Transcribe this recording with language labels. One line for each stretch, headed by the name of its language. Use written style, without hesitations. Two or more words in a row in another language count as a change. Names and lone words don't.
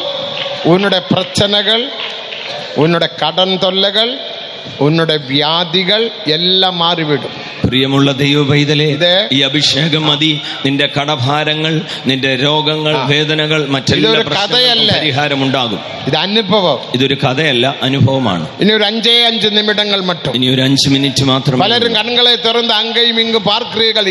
Tamil: உன்னுடைய பிரச்சனைகள், உன்னுடைய கடன் தொல்லைகள், உன்னுடைய வியாதிகள் எல்லாம் மாறிவிடும்.
Malayalam: പ്രിയമുള്ള ദൈവ പൈതലേ, ഇത് ഈ അഭിഷേകം മതി. നിന്റെ കടഭാരങ്ങൾ, നിന്റെ രോഗങ്ങൾ, വേദനകൾ, മറ്റെല്ലാ പ്രശ്നങ്ങൾക്കും പരിഹാരമുണ്ടാകും. ഇത് അനുഭവം, ഇതൊരു കഥയല്ല, അനുഭവമാണ്. ഇനി ഒരു 5 നിമിടങ്ങൾ മറ്റും, ഇനി ഒരു 5 മിനിറ്റ് മാത്രം. പലരും കണ്ണുകളെ തുറന്ന് അങ്ങയും ഇങ്ങും പാർக்கிறீர்கள்.